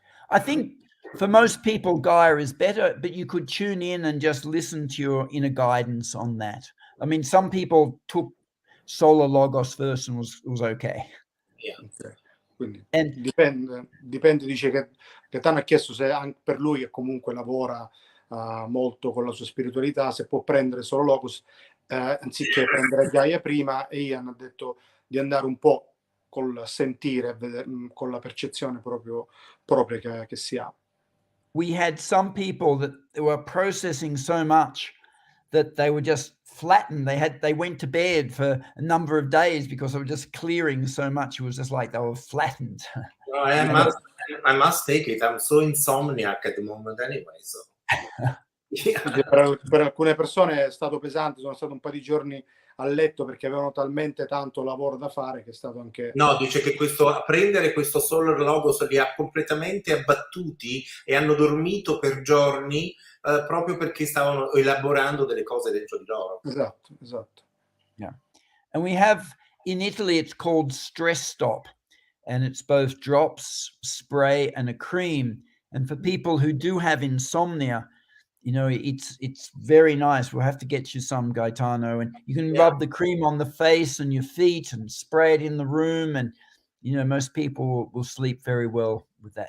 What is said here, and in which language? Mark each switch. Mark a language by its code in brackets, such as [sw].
[en] I think for most people, Gaia is better, but you could tune in and just listen to your inner guidance on that. I mean, some people took Solar Logos first and was okay. Yeah. Okay. [it] Quindi dipende, dice che Gaetano ha chiesto se anche per lui, che comunque lavora molto con la sua spiritualità, se può prendere solo Logos anziché prendere Gaia prima, e Ian ha detto di andare un po' col sentire, con la percezione propria che si ha. [en] We had some people that were processing so much that they were just flattened. They went to bed for a number of days because they were just clearing so much. It was just like they were flattened. Well, I must take it. I'm so insomniac at the moment anyway. So. Yeah. [it] Per alcune persone è stato pesante, sono stato un po' di giorni a letto perché avevano talmente tanto lavoro da fare che è stato anche... No, dice che prendere questo Solar Logos li ha completamente abbattuti e hanno dormito per giorni proprio perché stavano elaborando delle cose dentro di loro. Esatto. [en] Yeah. And we have, in Italy, it's called Stress Stop. And it's both drops, spray, and a cream. And for people who do have insomnia, it's very nice. We'll have to get you some, Gaetano, and you can rub the cream on the face and your feet and spray it in the room, and most people will sleep very well with that.